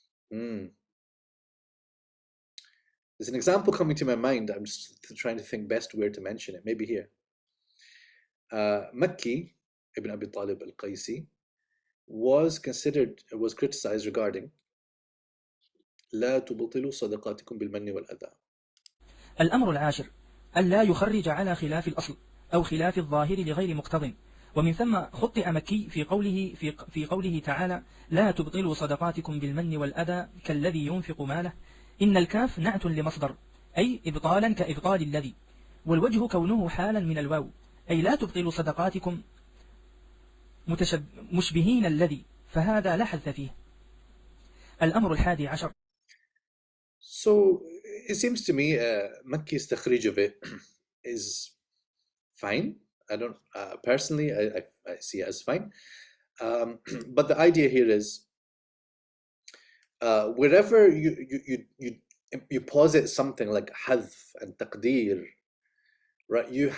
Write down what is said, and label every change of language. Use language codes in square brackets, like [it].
[en] There's an example coming to my mind. I'm just trying to think best where to mention it. Maybe here. Makki ibn Abi Talib al-Qaisi was criticized regarding [ar] لا تبطلوا صدقاتكم بالمن والأذى. الأمر العاشر ألا يخرج على خلاف الأصل أو خلاف الظاهر لغير مقتضٍ، ومن ثم خطئ مكي في قوله تعالى لا تبطلوا صدقاتكم بالمن والأذى كالذي ينفق ماله، إن الكاف نعت لمصدر أي إبطالا كإبطال الذي، والوجه كونه حالا من الواو أي لا تبطلوا صدقاتكم مشبهين الذي، فهذا لا حذف فيه. الأمر الحادي عشر. [en] So it seems to me Makki's takhrij of it is fine. I don't personally I see it as fine, but the idea here is wherever you posit something like hadf and taqdeer, right?